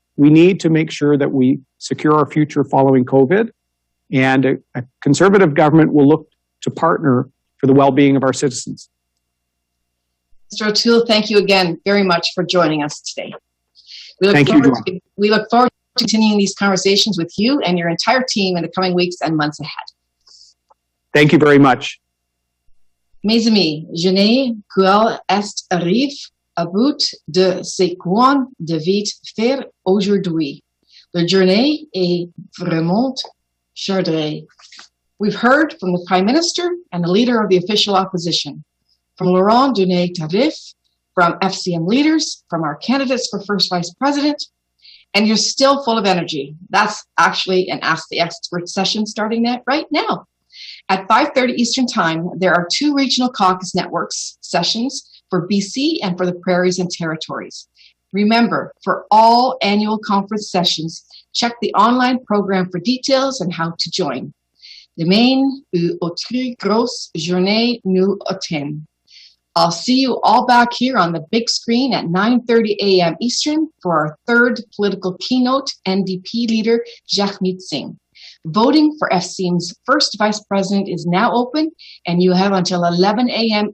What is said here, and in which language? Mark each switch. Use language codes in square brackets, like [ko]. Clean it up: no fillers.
[en] We need to make sure that we secure our future following COVID, and a Conservative government will look to partner for the well-being of our citizens. Mr. O'Toole, thank you again very much for joining us today. We look forward to continuing these conversations with you and your entire team in the coming weeks and months ahead. Thank you very much. [fr] Mes amis, je n'ai qu'à arrive à bout de ce qu'on devait faire aujourd'hui. La journée est vraiment chargée. [en] We've heard from the Prime Minister and the Leader of the official opposition, from Laurent Duvernay-Tardif, from FCM leaders, from our candidates for First Vice President, and you're still full of energy. That's actually an Ask the Expert session starting right now. At 5:30 Eastern Time, there are 2 regional caucus networks sessions for BC and for the Prairies and Territories. Remember, for all annual conference sessions, check the online program for details and how to join. [fr] Demain, une autre grosse journée nous attend. [en] I'll see you all back here on the big screen at 9:30 a.m. Eastern for our 3rd political keynote, NDP leader Jagmeet Singh. Voting for FCM's first vice president is now open, and you have until 11 a.m.